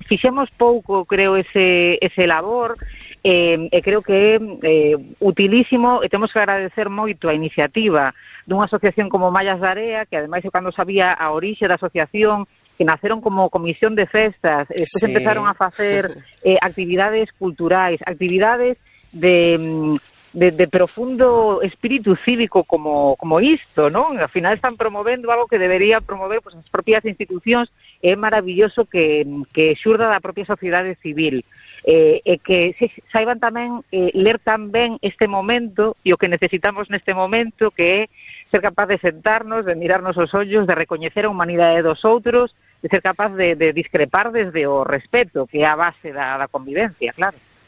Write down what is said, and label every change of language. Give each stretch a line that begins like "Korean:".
Galician: Fixemos pouco, creo, ese labor, creo que é utilísimo, e temos que agradecer moito a iniciativa dunha asociación como Mallas de Area, que ademais eu cando sabía a orixe da asociación, que naceron como comisión de festas, despois empezaron a facer actividades culturais, actividades de
Spanish: de profundo espíritu cívico como esto, ¿no? Al final están promoviendo algo que debería promover pues las propias instituciones. Es maravilloso
Galician: que xurda da propia sociedade civil e que saiban tamén ler tamén este momento e o que necesitamos neste momento, que é ser capaz de sentarnos, de mirarnos os ollos, de recoñecer a humanidade dos outros, de ser capaz de discrepar desde o respeto, que é a base da convivencia, claro.